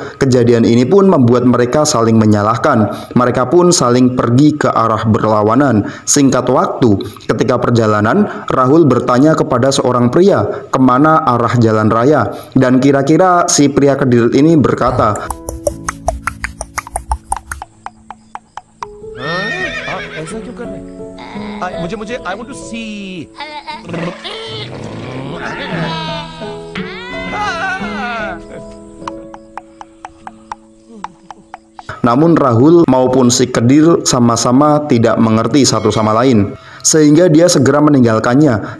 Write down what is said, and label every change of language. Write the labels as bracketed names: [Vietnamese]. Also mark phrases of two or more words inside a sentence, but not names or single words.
[Indonesian] Kejadian ini pun membuat mereka saling menyalahkan. Mereka pun saling pergi ke arah berlawanan. Singkat waktu, ketika perjalanan, Rahul bertanya kepada seorang pria, kemana arah jalan raya. Dan kira-kira si pria kediri ini berkata, [Hindi] ऐसा क्यों कर रहे हैं? [English] मुझे I want to see. [Indonesian] Namun Rahul maupun si Kedir sama-sama tidak mengerti satu sama lain, sehingga dia segera meninggalkannya.